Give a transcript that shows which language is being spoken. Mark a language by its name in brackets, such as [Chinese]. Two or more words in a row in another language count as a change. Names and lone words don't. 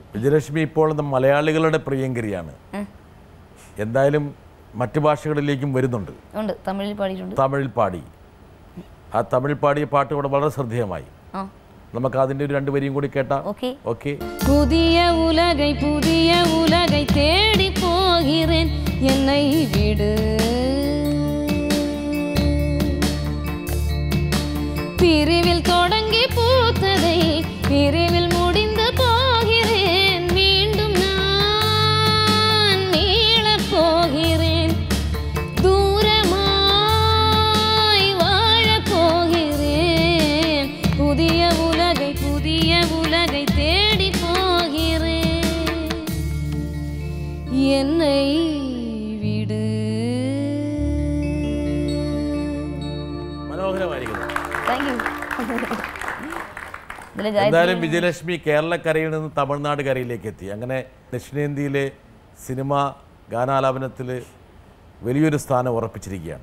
[Malayalam] വിജയലക്ഷ്മി ഇപ്പോൾ മലയാളികളുടെ പ്രിയങ്കരിയാണ്. എന്തായാലും മറ്റു ഭാഷകളിലേക്കും വരുന്നുണ്ട്. ഉണ്ട്, തമിഴിൽ പാടിയിട്ടുണ്ട്. തമിഴിൽ പാടി, ആ തമിഴിൽ പാടിയ പാട്ട് ഇവിടെ വളരെ ശ്രദ്ധേയമായി. നമുക്ക് അതിൻ്റെ ഒരു 2 വരിയും കൂടി കേട്ടാ. ഓക്കെ. [Tamil] புதிய உலகை தேடி போகிறேன், என்னை விடு, பிரிவில் தொடங்கி பூத்ததை பிரிவில் முடிந்து போகிறேன், மீண்டும் நான் மீளப் போகிறேன், தூரமாய் வாழப் போகிறேன், புதிய உலகை தேடி போகிறேன், என்னை விடு. [Malayalam] മനോഹരമായിരിക്കുന്നു. [English] thank you. [Malayalam] എന്തായാലും വിജയലക്ഷ്മി കേരളക്കരയിൽ നിന്ന് തമിഴ്നാട് കരയിലേക്ക് എത്തി. അങ്ങനെ ദക്ഷിണേന്ത്യയിലെ സിനിമ ഗാനാലാപനത്തിൽ വലിയൊരു സ്ഥാനം ഉറപ്പിച്ചിരിക്കുകയാണ്.